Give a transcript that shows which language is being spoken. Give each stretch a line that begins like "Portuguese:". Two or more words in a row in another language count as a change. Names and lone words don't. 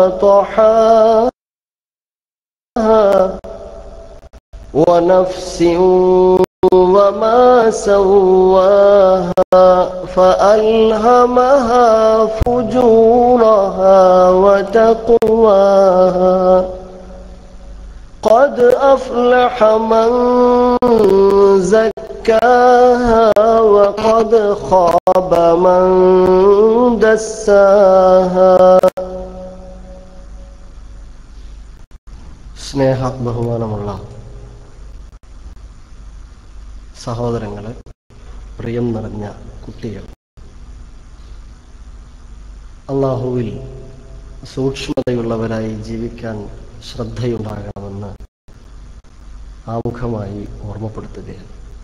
Arabic: طحاها ونفس وما سواها فألهمها فجورها وتقواها قد أفلح من زكاها وقد خاب من دساها.
Malayalam: സ്നേഹ ബഹുമാനമുള്ള സഹോദരങ്ങളെ, പ്രിയം നിറഞ്ഞ കുട്ടികൾ, അല്ലാഹുവിൽ സൂക്ഷ്മതയുള്ളവരായി ജീവിക്കാൻ ശ്രദ്ധയുണ്ടാകണമെന്ന് ആമുഖമായി ഓർമ്മപ്പെടുത്തുകയാണ്.